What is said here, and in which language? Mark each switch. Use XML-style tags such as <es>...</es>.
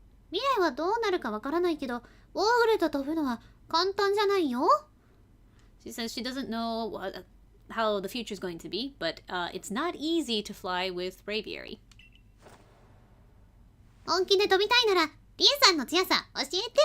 <ja>未来はどうなるかわからないけど、ウォーグルと飛ぶのは簡単じゃないよ。</ja> <en>She says she doesn't know how the future is going to be, but it's not easy to fly with Braviary.</en> <ja>本気で飛びたいなら、リエさんの強さ教えて。</ja>